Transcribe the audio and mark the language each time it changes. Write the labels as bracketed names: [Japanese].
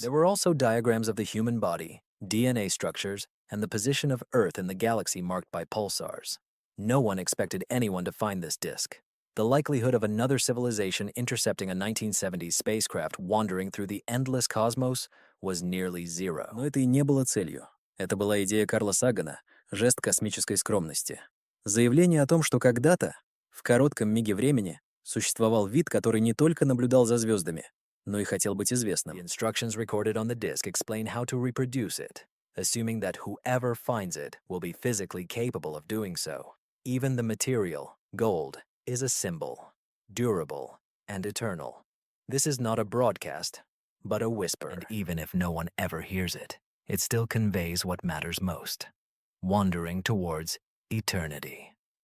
[English] There were also diagrams of the human body, DNA structures, and the position of Earth in the galaxy marked by pulsars. No one expected anyone to find this disk. The likelihood of another civilization intercepting a 1970s spacecraft wandering through the endless cosmos was nearly zero. [Russian] Но это и не было целью. Это была идея Карла Сагана, жест космической скромности. Заявление о том, что когда-то, в коротком миге времени, существовал вид, который не только наблюдал за звездами, но и хотел быть известным. [English] The instructions recorded on the disk explain how to reproduce it, assuming that whoever finds it will be physically capable of doing so. Even the material, gold, is a symbol, durable and eternal. This is not a broadcast, but a whisper. And even if no one ever hears it, it still conveys what matters most, wandering towards eternity.